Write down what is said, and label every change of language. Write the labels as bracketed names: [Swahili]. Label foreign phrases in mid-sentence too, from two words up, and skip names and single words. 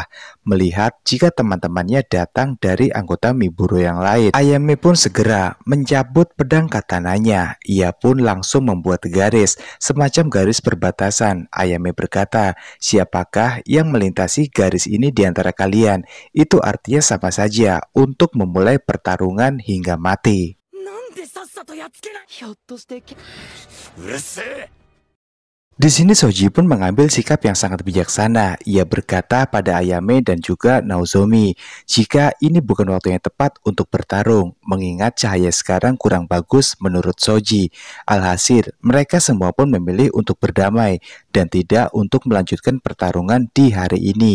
[Indonesian] Melihat jika teman-temannya datang dari anggota Miburo yang lain, Ayame pun segera mencabut pedang katananya. Ia pun langsung membuat garis, semacam garis perbatasan. Ayame berkata, "Siapakah yang melintasi garis ini di antara kalian? Itu artinya sama saja untuk memulai pertarungan hingga mati." [Japanese] なんでさっさとやっつけない。ひょっとして。うるせえ。 [Indonesian] Di sini Soji pun mengambil sikap yang sangat bijaksana. Ia berkata pada Ayame dan juga Nozomi, jika ini bukan waktu yang tepat untuk bertarung, mengingat cahaya sekarang kurang bagus menurut Soji. Alhasil, mereka semua pun memilih untuk berdamai dan tidak untuk melanjutkan pertarungan di hari ini.